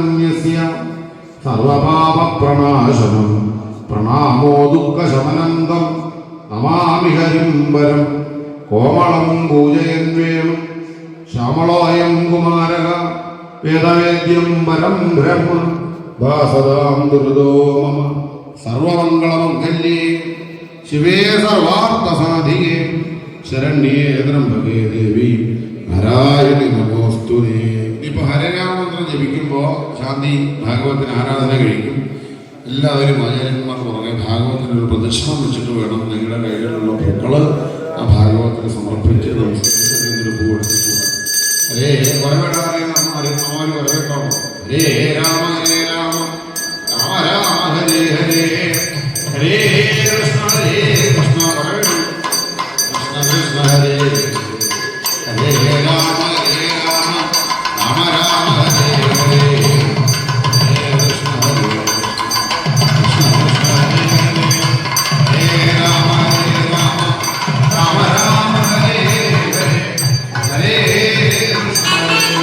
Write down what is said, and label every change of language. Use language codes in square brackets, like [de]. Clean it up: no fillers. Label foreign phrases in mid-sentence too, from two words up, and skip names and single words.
[sa] यस्य सर्वपापप्रणाशनं प्रणामो दुःखशमनं तं नमामि हरिं वरं कोमलं पूजयन्वेणु श्यामलोऽयं कुमारः वेदवेद्यं वरं ब्रह्म भासदां दुर्दो मम सर्वमङ्गलमङ्गल्ये शिवे सर्वार्थसाधिके शरण्ये त्र्यम्बके ദേവി നാരായണി നമോസ്തുതേ. [ml] ഇപ്പോൾ ഹരനാമമന്ത്രം ജപിക്കുമ്പോൾ ശാന്തി ഭാഗവത്തിന് ആരാധന കഴിക്കും. എല്ലാവരും ആചാര്യന്മാർ പുറകെ ഭാഗവത്തിന് ഒരു പ്രദക്ഷിണം വെച്ചിട്ട് വേണം നിങ്ങളുടെ കയ്യിലുള്ള പൂക്കള് ആ ഭാഗവത്തിന് സമർപ്പിച്ച് നമസ്കരിച്ച് പൂ എടുത്തിട്ട് ഹരേ വരവേണ്ട അമ്മമാര് വരവേക്കാമോ? [sa] ഹരേ രാമ ഹരേ രാമ രാമ രാമ ഹരേ ഹരേ ഹരേ കൃഷ്ണ വരവേണ്ട കൃഷ്ണ കൃഷ്ണ ഹരേ ഹരേ രാമ ഹരേ രാമ രാമ രാമ ഹരേ ഹരേ ഹരേ കൃഷ്ണ ഹരേ കൃഷ്ണ കൃഷ്ണ ഹരേ ഹരേ ഹരേ രാമ ഹരേ രാമ രാമ രാമ ഹരേ ഹരേ ഹരേ കൃഷ്ണ ഹരേ